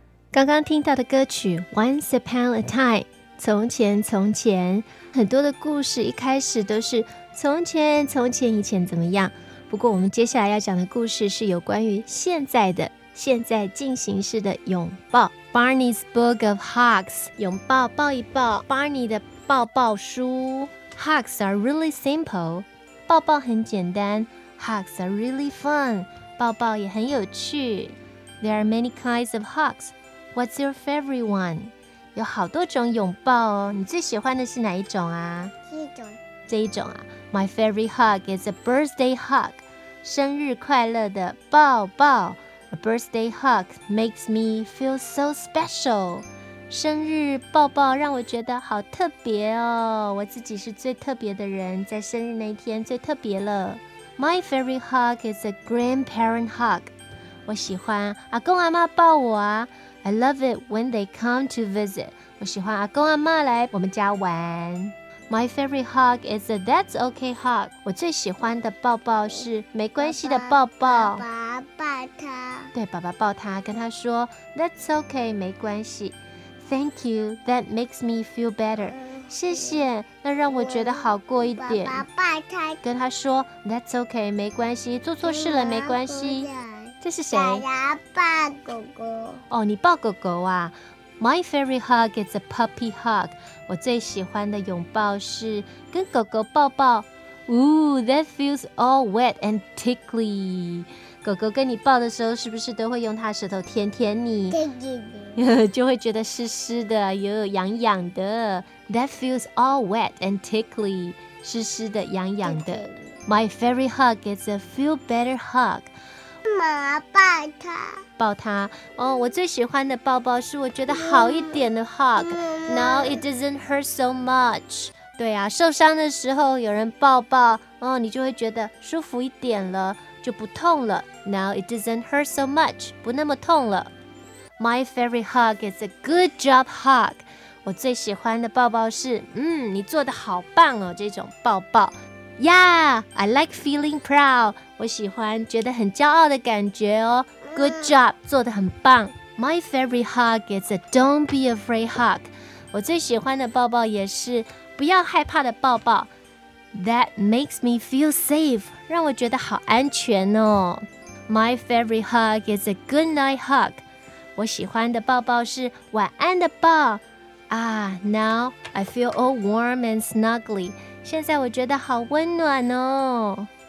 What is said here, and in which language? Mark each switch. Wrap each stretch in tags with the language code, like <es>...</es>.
<zh>刚刚听到的歌曲 Once Upon a Time， 从前从前，很多的故事一开始都是从前从前以前怎么样。不过我们接下来要讲的故事是有关于现在的，现在进行式的拥抱， Barney's Book of Hugs， 拥抱，抱一抱， Barney 的抱抱书。</zh> <en>Hugs are really simple，</en> <zh>抱抱很简单。</zh> <en>Hugs are really fun，</en> <zh>抱抱也很有趣。</zh> <en>There are many kinds of hugs， What's your favorite one？</en> <zh>有好多种拥抱哦，你最喜欢的是哪一种啊？这一种啊。</zh> <en>My favorite hug is a birthday hug，</en> <zh>生日快乐的抱抱。</zh> <en>A birthday hug makes me feel so special.</en> <zh>生日抱抱让我觉得好特别哦，我自己是最特别的人，在生日那天最特别了。</zh> <en>My favorite hug is a grandparent hug.</en> <zh>我喜欢阿公阿嬷抱我啊。</zh> <en>I love it when they come to visit.</en> <zh>我喜欢阿公阿嬷来我们家玩。</zh> <en>My favorite hug is a that's okay hug.</en> <zh>我最喜欢的抱抱是没关系的抱抱。抱他，对，爸爸抱他，跟他说</zh> <en>That's okay，</en> <zh>没关系。</zh> <en>Thank you， That makes me feel better。</en> <zh>谢谢，那让我觉得好过一点。爸爸抱他，跟他说</zh> <en>That's okay，</en> <zh>没关系，做错事了没关系。这是谁？爸爸抱狗狗。哦，你抱狗狗啊。</zh> <en>My favorite hug is a puppy hug。</en> <zh>我最喜欢的拥抱是跟狗狗抱抱。</zh> <en>Ooh， That feels all wet and tickly。</en> <zh>狗狗跟你抱的时候，是不是都会用它舌头舔舔你？就会觉得湿湿的，又痒痒的。</zh> <en>That feels all wet and tickly，</en> <zh>湿湿的，痒痒的。</zh> <en>My favorite hug is a feel better hug。</en> <zh>妈抱他，抱他。哦，我最喜欢的抱抱是我觉得好一点的 hug。</zh> <en>Now it doesn't hurt so much。</en> <zh>对啊，受伤的时候有人抱抱，哦，你就会觉得舒服一点了。就不痛了。</zh> <en>Now it doesn't hurt so much，</en> <zh>不那么痛了。</zh> <en>My favorite hug is a good job hug。</en> <zh>我最喜欢的抱抱是你做得好棒哦，这种抱抱。</zh> <en>Yeah， I like feeling proud。</en> <zh>我喜欢觉得很骄傲的感觉哦。</zh> <en>Good job，</en> <zh>做得很棒。</zh> <en>My favorite hug is a don't be afraid hug。</en> <zh>我最喜欢的抱抱也是不要害怕的抱抱。</zh> <en>That makes me feel safe，</en> <zh>让我觉得好安全哦。</zh> <en>My favorite hug is a good night hug，</en> <zh>我喜欢的抱抱是晚安的抱。</zh> <en>Ah， now I feel all warm and snuggly，</en> <zh>现在我觉得好温暖哦。</zh>